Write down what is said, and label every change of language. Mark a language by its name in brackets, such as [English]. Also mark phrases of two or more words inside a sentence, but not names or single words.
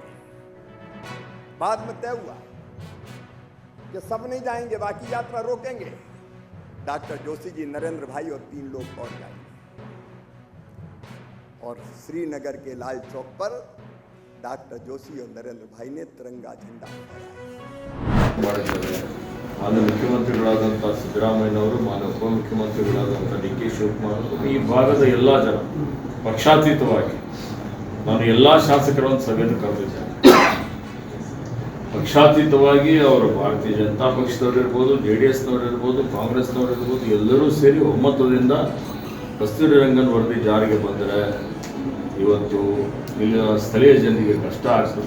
[Hindi] बाद में तय हुआ कि सब नहीं जाएंगे, बाकी यात्रा रोकेंगे. डॉक्टर जोशी जी, नरेंद्र भाई और 3 लोग और जाएंगे. और श्रीनगर के लाल चौक पर डॉक्टर जोशी और नरेंद्र भाई ने तिरंगा झंडा [Kannada] ಮಾಡಿದ್ದಾರೆ. ಮಾನ್ಯ ಮುಖ್ಯಮಂತ್ರಿಗಳಾದಂಥ ಸಿದ್ದರಾಮಯ್ಯನವರು, ಮಾನ್ಯ ಉಪಮುಖ್ಯಮಂತ್ರಿಗಳಾದಂಥ DK ಶಿವಕುಮಾರ್, ಈ ಭಾಗದ ಎಲ್ಲ ಜನ ಪಕ್ಷಾತೀತವಾಗಿ ನಾನು ಎಲ್ಲ ಶಾಸಕರನ್ನು ಸಭೆಯನ್ನು ಕರೆದಿದ್ದೇನೆ. ಪಕ್ಷಾತೀತವಾಗಿ ಅವರು ಭಾರತೀಯ ಜನತಾ ಪಕ್ಷದವರು ಇರ್ಬೋದು, JDSನವರು ಇರ್ಬೋದು, ಕಾಂಗ್ರೆಸ್ನವರು ಇರ್ಬೋದು, ಎಲ್ಲರೂ ಸೇರಿ ಒಮ್ಮತದಿಂದ ಕಸ್ತೂರಿ ರಂಗನ್ ವರದಿ ಜಾರಿಗೆ ಬಂದರೆ ಇವತ್ತು ಇಲ್ಲಿನ ಸ್ಥಳೀಯ ಜನರಿಗೆ ಕಷ್ಟ ಆಗ್ತದೆ.